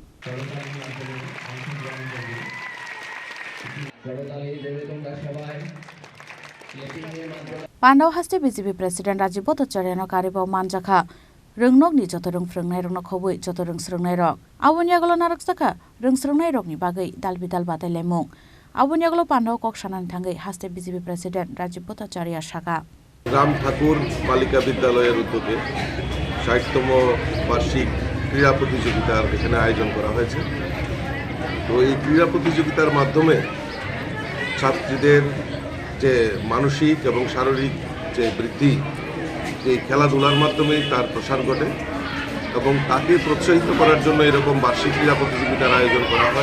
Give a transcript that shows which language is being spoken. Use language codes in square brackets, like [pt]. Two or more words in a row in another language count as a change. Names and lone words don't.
[brx] पांडाव हास्ते [en] BJP president [brx] राजीव भट्टाचार्य नो कारिबाव मानजाखा रंगनगनि जत रंग फ्रोंनाय रंग खबै जत रंग स्रोंनाय रक आवनि आगोलाव नारकजाखा रंग स्रोंनाय रकनि बागै दालबिदाल बादायलायमुं आवनि आगोलाव पांडाव कक सानानै थांगै हास्ते [en] BJP president [brx] राजीव भट्टाचार्य शाखा [bn] राम ठाकुर बालिका विद्यालয়ের উদ্যোগে ৬০তম বার্ষিক ক্রীড়া প্রতিযোগিতার এখানে আয়োজন করা হয়েছে। তো এই ক্রীড়া প্রতিযোগিতার মাধ্যমে ছাত্রীদের যে মানসিক এবং শারীরিক যে বৃদ্ধি এই খেলাধুলার মাধ্যমে তার প্রসার ঘটে এবং তাকে প্রোৎসাহিত করার জন্য এরকম বার্ষিক ক্রীড়া প্রতিযোগিতার আয়োজন করা হয়।